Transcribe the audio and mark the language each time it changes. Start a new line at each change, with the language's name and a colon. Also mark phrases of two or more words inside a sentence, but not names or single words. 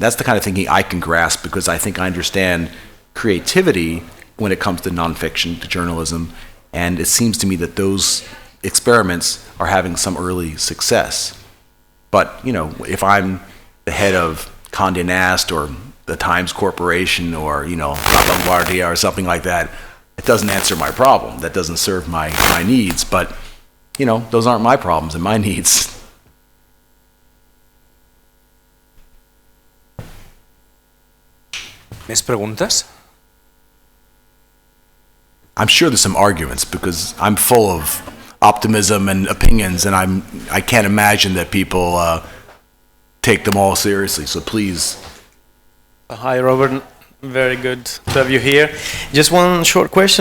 English: That's the kind of thinking I can grasp because I think I understand creativity when it comes to nonfiction, to journalism, and it seems to me that those experiments are having some early success. But, if I'm the head of Condé Nast or the Times Corporation or, La Vanguardia or something like that, it doesn't answer my problem. That doesn't serve my needs, but, those aren't my problems and my needs.
Catalan: Més preguntes?
English: I'm sure there's some arguments because I'm full of optimism and opinions, and I can't imagine that people take them all seriously. So please. Hi, Robert. Very good to have you here. Just one short question.